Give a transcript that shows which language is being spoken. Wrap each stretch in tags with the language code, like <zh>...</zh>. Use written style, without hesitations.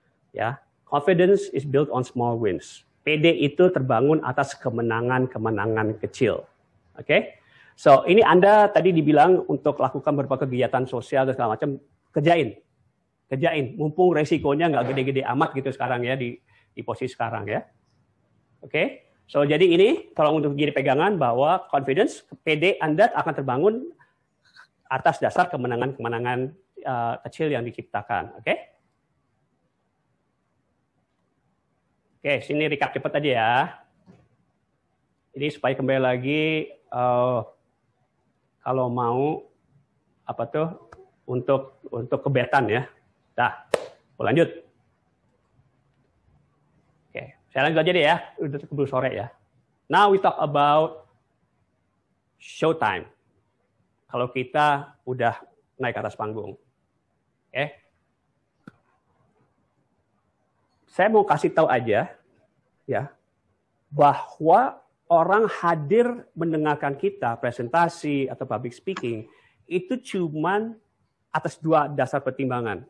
<en>Ya, confidence is built on small wins.</en> <id>PD itu terbangun atas kemenangan kecil. Oke? So, ini Anda tadi dibilang untuk lakukan beberapa kegiatan sosial dan segala macam, kerjain. Mumpung resikonya nggak gede-gede amat gitu sekarang ya, di posisi sekarang ya. Oke? So, jadi ini tolong untuk jadi pegangan bahwa confidence, PD Anda akan terbangun atas dasar kemenangan kecil yang diciptakan. Oke? Oke, sini recap cepat aja ya. Ini supaya kembali lagi, kalau mau untuk kebetan ya. Dah, lanjut. Oke, saya lanjut aja deh ya. Udah keburu sore ya.</id> <en>Now we talk about showtime.</en> <id>Kalau kita udah naik ke atas panggung. Oke. Saya mau kasih tahu aja ya bahwa orang hadir mendengarkan kita presentasi atau public speaking itu cuman atas dua dasar pertimbangan.</id>